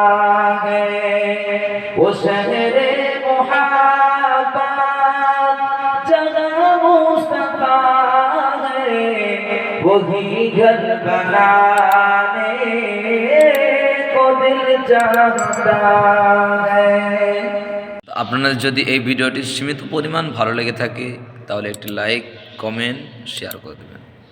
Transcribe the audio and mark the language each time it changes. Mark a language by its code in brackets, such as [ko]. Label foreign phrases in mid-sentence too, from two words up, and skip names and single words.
[ur] ہے، وہ شہر محبت جہاں مصطفیٰ ہے وہی گھر بنانے کو دل چاہتا ہے۔ [bn] আপনাদের যদি এই ভিডিওটি সীমিত পরিমাণ ভালো লেগে থাকে তাহলে একটি লাইক, কমেন্ট, শেয়ার করে দেবেন।